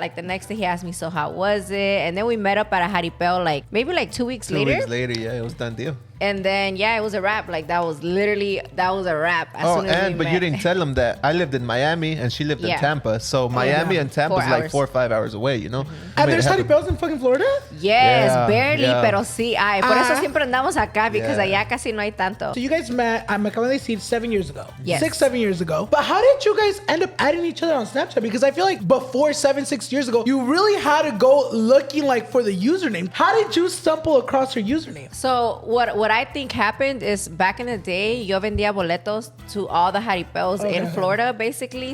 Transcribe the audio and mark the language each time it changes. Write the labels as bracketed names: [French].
[English] Like the next day he asked me, so how was it? And then we met up at a jaripeo like maybe like 2 weeks later. 2 weeks later, yeah, it was done deal. And then, it was a wrap. Like, that was a wrap. As soon as we but met. you didn't tell him that I lived in Miami and she lived in Tampa. So Miami and Tampa is like 4 or 5 hours away, you know? And there's jaripeos in fucking Florida? Yes, barely, [Spanish] pero sí hay. Por eso Ah. siempre andamos acá, [English] because [Spanish] allá casi no hay tanto. [English] So you guys met, [Spanish] me acaban de decir, [English] 7 years ago. Yes. 6-7 years ago. But how did you guys end up adding each other on Snapchat? Because I feel like before 7-6 years ago, you really had to go looking like for the username. How did you stumble across her username? So what I think happened is back in the day, [Spanish] yo vendía boletos [English] to all the jaripeos in Florida, basically.